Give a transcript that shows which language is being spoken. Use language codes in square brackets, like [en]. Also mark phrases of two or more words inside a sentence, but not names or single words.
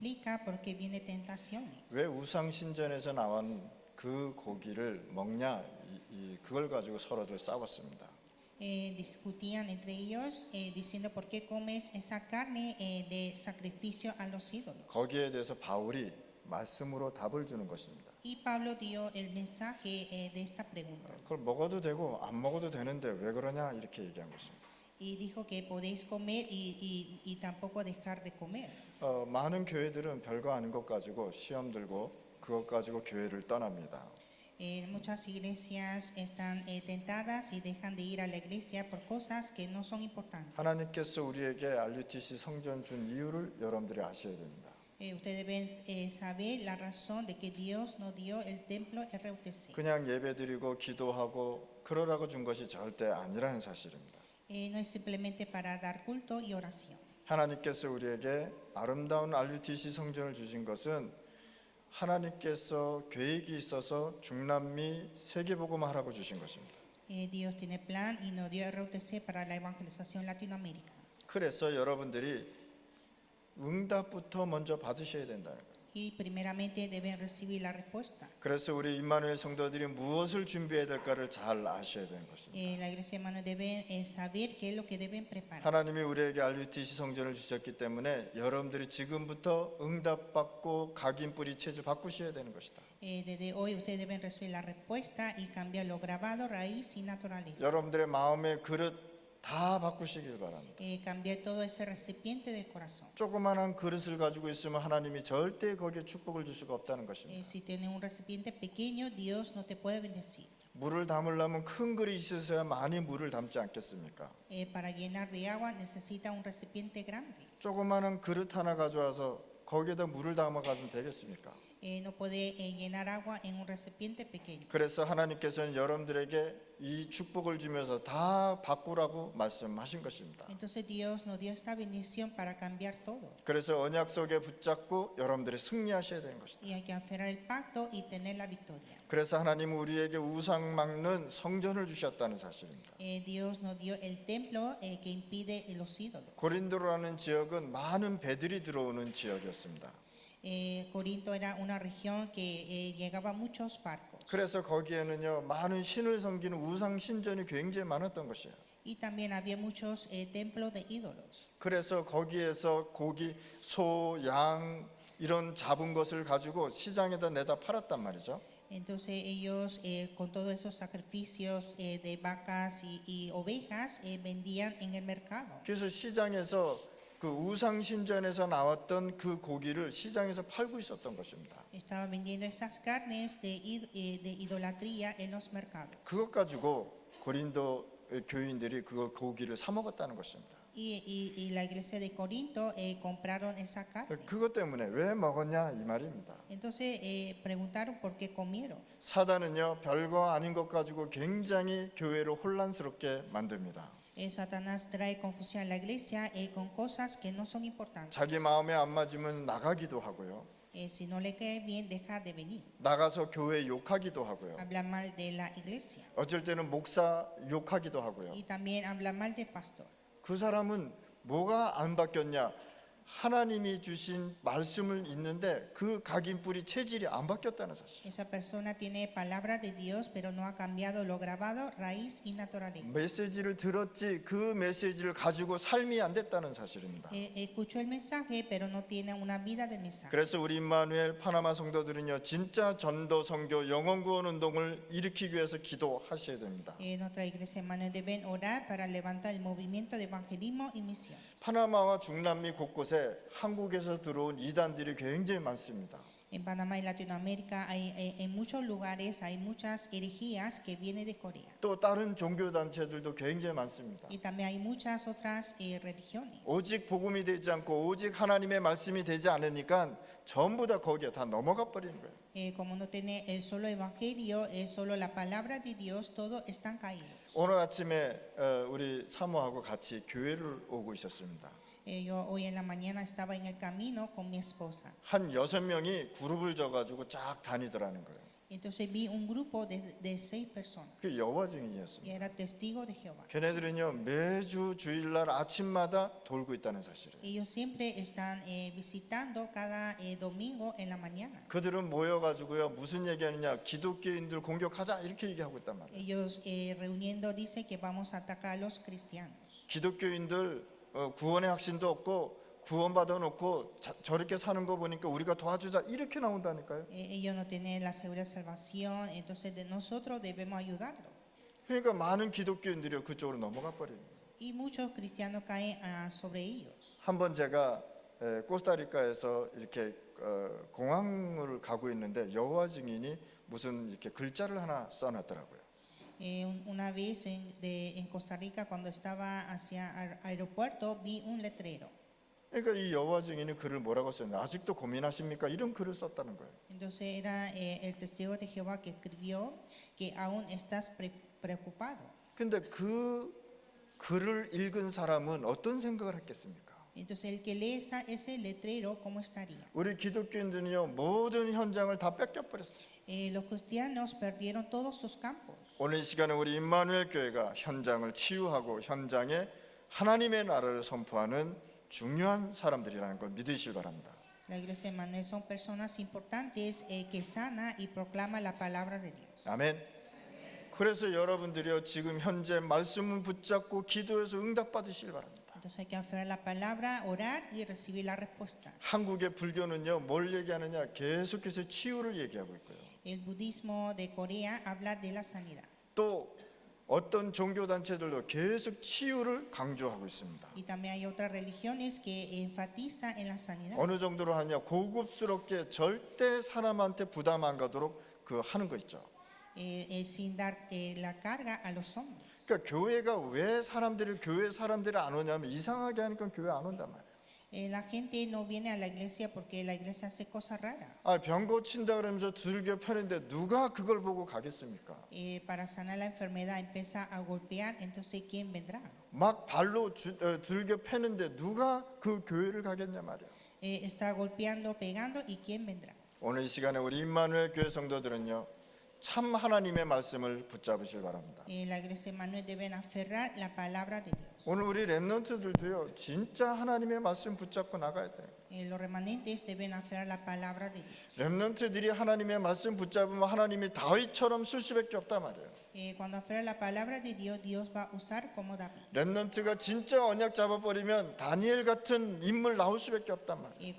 [es] explica por qué viene tentaciones. [ko] 왜 우상 신전에서 나온 그 고기를 먹냐? 그걸 가지고 서로들 싸웠습니다. [es] Discutían entre ellos diciendo por qué comes esa carne de sacrificio a los ídolos. [ko] 거기에 대해서 바울이 말씀으로 답을 주는 것입니다. [es] Y Pablo dio el mensaje de esta pregunta [ko] 그걸 먹어도 되고 안 먹어도 되는데 왜 그러냐 이렇게 얘기한 것입니다. [es] y dijo que podéis comer y tampoco dejar de comer. [ko] 많은 교회들은 별거 아닌 것 가지고 시험 들고 그것 가지고 교회를 떠납니다. [es] Muchas iglesias están tentadas y dejan de ir a la iglesia por cosas que no son importantes. [ko] 하나님께서 우리에게 RUTC 성전 준 이유를 여러분들이 아셔야 됩니다. [es] Ustedes deben saber la razón de que Dios nos dio el templo RUTC. [ko] 그냥 예배드리고 기도하고 그러라고 준 것이 절대 아니라는 사실입니다. [es] No es simplemente para dar culto y oración. [ko] 하나님께서 우리에게 아름다운 RUTC 성전을 주신 것은 하나님께서 계획이 있어서 중남미 세계복음화라고 주신 것입니다. [es] Dios tiene plan y nos dio RUTC para la evangelización latinoamericana. [ko] 그래서 여러분들이 응답부터 먼저 받으셔야 된다는 거예요. [es] Y primeramente deben recibir la respuesta. [ko] 그래서 우리 임마누엘 성도들이 무엇을 준비해야 될까를 잘 아셔야 되는 것입니다. [es] La iglesia hermana deben saber qué es lo que deben preparar. [ko] 하나님이 우리에게 RUTC 성전을 주셨기 때문에 여러분들이 지금부터 응답받고 각인 뿌리 체질 바꾸셔야 되는 것이다. [es] Desde hoy ustedes deben recibir la respuesta y cambiar lo grabado, raíz y naturaleza. [ko] 여러분들의 마음의 그릇 다 바꾸시길 바랍니다. [es] Cambiar todo ese recipiente del corazón. [ko] 조그만한 그릇을 가지고 있으면 하나님이 절대 거기에 축복을 줄 수가 없다는 것입니다. [es] Si tienes un recipiente pequeño, Dios no te puede bendecir. [ko] 물을 담으려면 큰 그릇이 있어야 많이 물을 담지 않겠습니까? [es] Para llenar de agua necesita un recipiente grande. [ko] 조그만한 그릇 하나 가져와서 거기에다 물을 담아 가지면 되겠습니까? [es] No puede llenar agua en un recipiente pequeño. [ko] 그래서 하나님께서는 여러분들에게 이 축복을 주면서 다 바꾸라고 말씀하신 것입니다. [es] Entonces Dios nos dio esta bendición para cambiar todo. [ko] 그래서 언약 속에 붙잡고 여러분들이 승리하셔야 되는 것이다. [es] Y hay que aferrar el pacto y tener la victoria. [ko] 그래서 하나님은 우리에게 우상 막는 성전을 주셨다는 사실입니다. [es] Dios nos dio el templo que impide los ídolos. [ko] 고린도라는 지역은 많은 배들이 들어오는 지역이었습니다. [es] Corinto era una región que llegaba muchos barcos. [ko] 그래서 거기에는요 많은 신을 섬기는 우상 신전이 굉장히 많았던 것이에요. [es] Y también había muchos templos de ídolos. [ko] 그래서 거기에서 고기, 소, 양 이런 잡은 것을 가지고 시장에다 내다 팔았단 말이죠. [es] Entonces ellos con todos esos sacrificios de vacas y ovejas vendían en el mercado. [ko] 그래서 시장에서 그 우상 신전에서 나왔던 그 고기를 시장에서 팔고 있었던 것입니다. [es] Estaban vendiendo esas carnes de idolatría en los mercados. [ko] 그것 가지고 고린도 교인들이 그 고기를 사 먹었다는 것입니다. [es] Y la iglesia de Corinto compraron esa carne. [ko] 그것 때문에 왜 먹었냐 이 말입니다. [es] Entonces preguntaron por qué comieron. [ko] 사단은요 별거 아닌 것 가지고 굉장히 교회를 혼란스럽게 만듭니다. [es] Satanás trae confusión a la iglesia con cosas que no son importantes. [ko] 자기 마음에 안 맞으면 나가기도 하고요. [es] Si no le cae bien, deja de venir. [ko] 나가서 교회 욕하기도 하고요. [es] Habla mal de la iglesia. [ko] 어쩔 때는 목사 욕하기도 하고요. [es] Y también habla mal del pastor. [ko] 그 사람은 뭐가 안 바뀌었냐? 하나님이 주신 말씀을 읽는데 그 각인 뿌리 체질이 안 바뀌었다는 사실. [es] Esa persona tiene palabra de Dios, pero no ha cambiado lo grabado, raíz y naturaleza. [ko] 메시지를 들었지 그 메시지를 가지고 삶이 안 됐다는 사실입니다. [es] Escuchó el mensaje, pero no tiene una vida de mensaje. [ko] 그래서 우리 임마누엘 파나마 성도들은요 진짜 전도 선교 영혼 구원 운동을 일으키기 위해서 기도하셔야 됩니다. [es] Nuestra iglesia hermanos deben orar para levantar el movimiento de evangelismo y misión. [ko] 파나마와 중남미 곳곳에 한국에서 들어온 이단들이 굉장히 많습니다. [es] En Panamá y Latinoamérica en muchos lugares hay muchas herejías que vienen de Corea. [ko] 또 다른 종교 단체들도 굉장히 많습니다. [es] Y también hay muchas otras religiones. [ko] 오직 복음이 되지 않고 오직 하나님의 말씀이 되지 않으니까 전부 다 거기에 다 넘어가 버리는 거예요. [es] Como no tiene el solo evangelio, solo la palabra de Dios, todos están caídos. [ko] 오늘 아침에 우리 사모하고 같이 교회를 오고 있었습니다. [es] Yo hoy en la mañana estaba en el camino con mi esposa. [ko] 한 6명이 그룹을 져가지고 쫙 다니더라는 거예요. [es] Entonces vi un grupo de 6 personas [ko] 그 여호와 증인이었습니다. [es] y era testigo de Jehová. [ko] 걔네들은요 매주 주일날 아침마다 돌고 있다는 사실을. [es] Ellos siempre están visitando cada domingo en la mañana. [ko] 그들은 모여가지고요 무슨 얘기하느냐, 기독교인들 공격하자 이렇게 얘기하고 있단 말이에요. [es] Ellos reuniendo dicen que vamos a atacar a los cristianos. [ko] 기독교인들 구원의 확신도 없고 구원받아 놓고 저렇게 사는 거 보니까 우리가 도와주자 이렇게 나온다니까요. [es] Ellos no tienen la segura salvación, entonces nosotros debemos ayudarlos. [ko] 그러니까 많은 기독교인들이 그쪽으로 넘어가 버립니다. [es] Y muchos cristianos caen sobre ellos. [ko] 한번 제가 코스타리카에서 이렇게 공항을 가고 있는데 여호와 증인이 무슨 이렇게 글자를 하나 써놨더라고요. [es] Una vez en Costa Rica, cuando estaba hacia el aeropuerto, vi un letrero. [ko] 그러니까 이 여호와 증인이 글을 뭐라고 썼냐, 아직도 고민하십니까? 이런 글을 썼다는 거예요. [es] Entonces era el testigo de Jehová que escribió que aún estás preocupado. [ko] 근데 그 글을 읽은 사람은 어떤 생각을 했겠습니까? [es] Entonces el que lee ese letrero, ¿cómo estaría? [ko] 우리 기독교인들은요 모든 현장을 다 뺏겨버렸어요. [es] Los cristianos perdieron todos sus campos. [ko] 오늘 이 시간에 우리 임마누엘 교회가 현장을 치유하고 현장에 하나님의 나라를 선포하는 중요한 사람들이라는 걸 믿으시기 바랍니다. [es] La iglesia de Manuel son personas importantes que sana y proclama la palabra de Dios. [ko] 아멘. 그래서 여러분들이요 지금 현재 말씀을 붙잡고 기도해서 응답 받으시길 바랍니다. [es] Entonces hay que aferrar la palabra, orar y recibir la respuesta. [ko] 한국의 불교는요 뭘 얘기하느냐, 계속해서 치유를 얘기하고 있고요. [es] El budismo de Corea habla de la sanidad. [ko] 또 어떤 종교 단체들도 계속 치유를 강조하고 있습니다. [es] Y también hay otras religiones que enfatizan en la sanidad. [ko] 어느 정도로 하냐, 고급스럽게 절대 사람한테 부담 안 가도록 그 하는 거 있죠. [es] Sin dar la carga a los hombres. [ko] 그러니까 교회가 왜 교회 사람들이 안 오냐면 이상하게 하니까 교회 안 온단 말이에요. [es] La gente no viene a la iglesia porque la iglesia hace cosas raras. [ko] 병 고친다 그러면서 들겨 펴는데 누가 그걸 보고 가겠습니까? [es] Para sanar la enfermedad empieza a golpear, entonces ¿quién vendrá? [ko] 막 발로 들겨 패는데 누가 그 교회를 가겠냐 말이야. [es] Está golpeando, pegando, ¿y quién vendrá? [ko] 오늘 이 시간에 우리 임마누엘 교회 성도들은요 참 하나님의 말씀을 붙잡으시기 바랍니다. [es] La iglesia de Manuel deben aferrar la palabra de Dios. [ko] 오늘 우리 렘넌트들도요 진짜 하나님의 말씀 붙잡고 나가야 돼요. [es] Los remanentes deben aferrar la palabra de Dios. [ko] 렘넌트들이 하나님의 말씀 붙잡으면 하나님이 다윗처럼 쓸 수밖에 없단 말이에요. [es] Cuando aferra la palabra de Dios, Dios va a usar como David. [ko] 렘넌트가 진짜 언약 잡아버리면 다니엘 같은 인물 나올 수밖에 없단 말이에요.